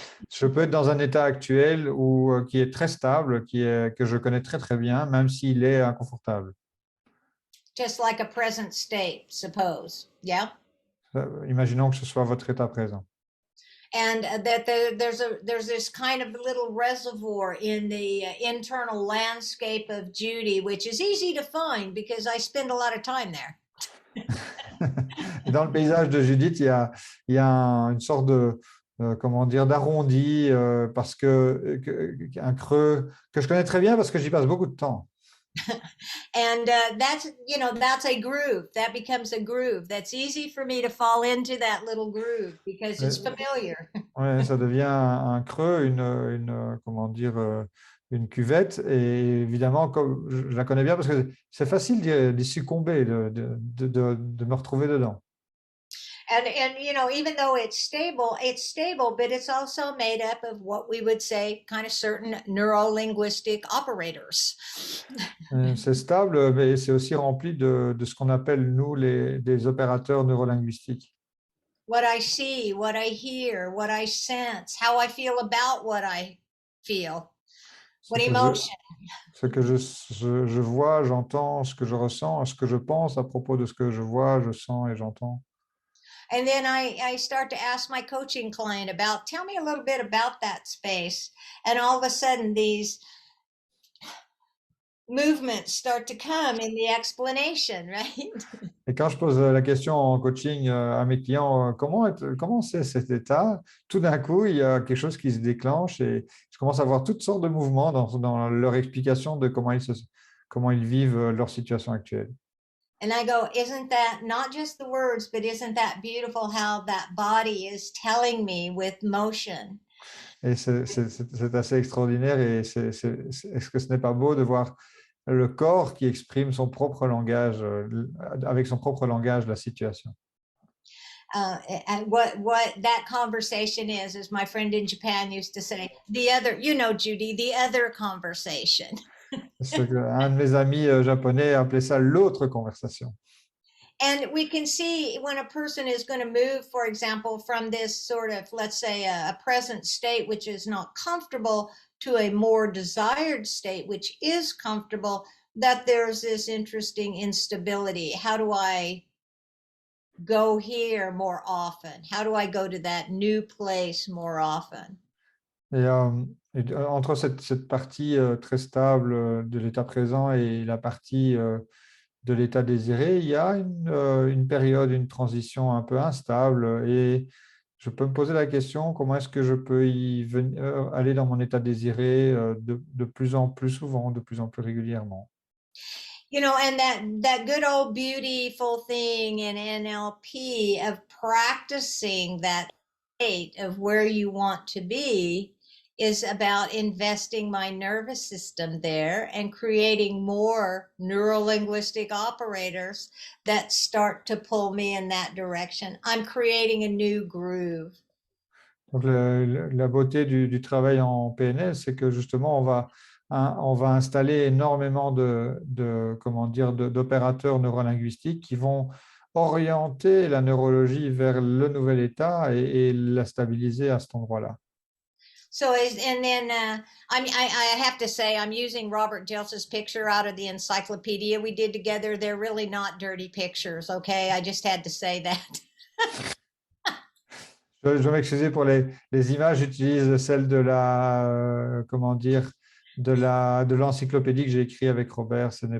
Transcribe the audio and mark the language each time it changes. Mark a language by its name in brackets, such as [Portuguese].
[French] Je peux être dans un état actuel qui est très stable, que je connais très très bien, même s'il est inconfortable. [English] Just like a present state, suppose, yeah. [French] Imaginons que ce soit votre état présent. [English] And that there's this kind of little reservoir in the internal landscape of Judy, which is easy to find because I spend a lot of time there. [French] Et dans le paysage de Judith, il y a une sorte de, comment dire, d'arrondi, parce un creux que je connais très bien parce que j'y passe beaucoup de temps. [English] And that's, you know, that's a groove. That becomes a groove. That's easy for me to fall into that little groove because it's [French] Ouais, [English] familiar. [French] ouais, ça devient un creux, comment dire, une cuvette. Et évidemment, comme je la connais bien parce que c'est facile d'y succomber, de me retrouver dedans. [English] And you know, even though it's stable, but it's also made up of what we would say kind of certain neuro-linguistic operators. [French] C'est stable, mais c'est aussi rempli de ce qu'on appelle, nous, des opérateurs neurolinguistiques. [English] What I see, what I hear, what I sense, how I feel about what I feel, [French] Ce [English] what [French] que je, [English] emotion. [French] ce que je vois, j'entends, ce que je ressens, ce que je pense à propos de ce que je vois, je sens et j'entends. [English] And then I start to ask my coaching client about, tell me a little bit about that space. And all of a sudden, these movements start to come in the explanation, right? [French] Et quand je pose la question en coaching à mes clients, comment c'est cet état? Tout d'un coup, il y a quelque chose qui se déclenche et je commence à voir toutes sortes de mouvements dans leur explication de comment ils vivent leur situation actuelle. [English] And I go, isn't that not just the words, but isn't that beautiful how that body is telling me with motion? [French] Et c'est assez extraordinaire. Et est-ce que ce n'est pas beau de voir le corps qui exprime son propre langage, avec son propre langage, la situation? [English] And what that conversation is, as my friend in Japan used to say, the other, you know, Judy, the other conversation. [French] Un de mes amis japonais appelait ça l'autre conversation. [English] And we can see when a person is going to move, for example, from this sort of, let's say, a present state, which is not comfortable, to a more desired state, which is comfortable, that there's this interesting instability. How do I go here more often? How do I go to that new place more often? [French] Et, entre cette partie très stable de l'état présent et la partie de l'état désiré, il y a une période, une transition un peu instable. Et je peux me poser la question, comment est-ce que je peux aller dans mon état désiré de plus en plus souvent, de plus en plus régulièrement? [English] You know, and that good old beautiful thing in NLP of practicing that state of where you want to be is about investing my nervous system there and creating more neurolinguistic operators that start to pull me in that direction. I'm creating a new groove. [French] Donc, la beauté du travail en PNL, c'est que justement, on va installer énormément comment dire, d'opérateurs neurolinguistiques qui vont orienter la neurologie vers le nouvel état et la stabiliser à cet endroit-là. [English] So, and then I have to say, I'm using Robert Dilts' picture out of the encyclopedia we did together. They're really not dirty pictures, okay? I just had to say that. [French] Je veux m'excuser pour les images, j'utilise celle de comment dire, de l'encyclopédie que j'ai écrite avec Robert.